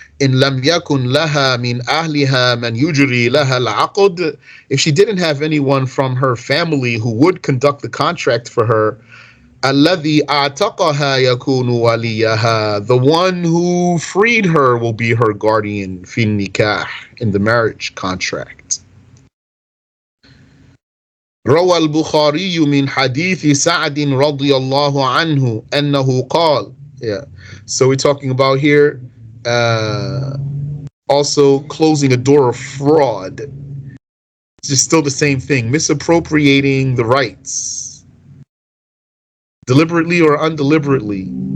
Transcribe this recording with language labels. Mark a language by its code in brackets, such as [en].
[ar] إن لم يكن لها من أهلها من يجري لها العقد, [en] if she didn't have anyone from her family who would conduct the contract for her, [ar] الذي أعتقها يكون وليها, [en] the one who freed her will be her guardian [ar] في النكاح, [en] in the marriage contract. [ar] روى البخاري من حديث سعد رضي الله عنه أنه قال. [en] Yeah, so we're talking about here also closing a door of fraud. It's just still the same thing, misappropriating the rights, deliberately or undeliberately.